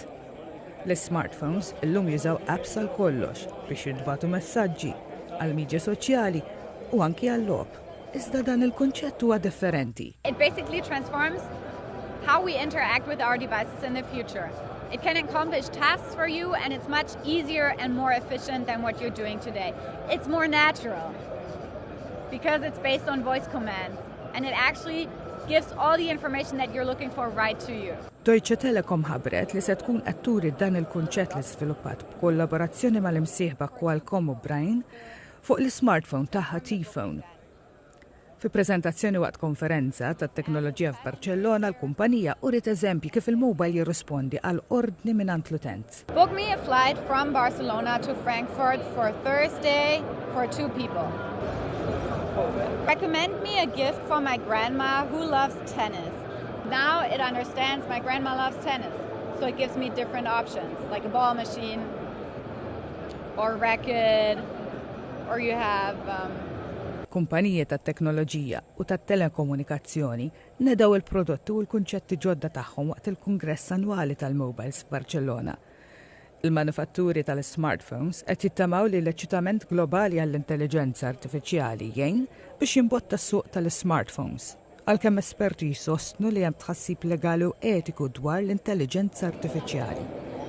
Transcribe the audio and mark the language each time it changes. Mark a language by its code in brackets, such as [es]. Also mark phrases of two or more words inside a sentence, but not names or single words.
[mt] L-smartphones illum jużaw apps għal kollox biex jintbagħtu messaġġi għal midja soċjali u anki għall-logħob. Iżda dan il-kunċett huwa differenti. [en] It basically transforms how we interact with our devices in the future. It can accomplish tasks for you, and it's much easier and more efficient than what you're doing today. It's more natural because it's based on voice commands, and it actually gives all the information that you're looking for right to you. [mt] Deutsche Telekom ħabbret li se tkun qed turi dan il-kunċett li sviluppat b'kollaborazzjoni mal-imsieħba Qualcomm u Brain fuq l-smartphone tagħha T-Phone. Fi preżentazzjoni waqt konferenza tat-teknoloġija f'Barcellona l-kumpanija uriet eżempji kif il-mobile jirrispondi għal ordni mingħand l-utent. [en] Book me a flight from Barcelona to Frankfurt for Thursday for 2 people. Recommend me a gift for my grandma who loves tennis. Now it understands my grandma loves tennis, so it gives me different options, like a ball machine or racket, or you have [mt] Kumpaniji tat-teknoloġija u tat-telekomunikazzjoni nedaw il-prodotti u l-kunċetti ġodda tagħhom waqt il-Kungress Annwali tal-Mobiles f'Barcellona. Il-manufatturi tal-smartphones qed jittamaw li l-eċitament globali għall-intelligenza artifiċjali jgħin biex jimbotta s-suq tal-smartphones, għalkemm esperti jsostnu li hemm tħassib legali u etiku dwar l-intelligenza artifiċjali.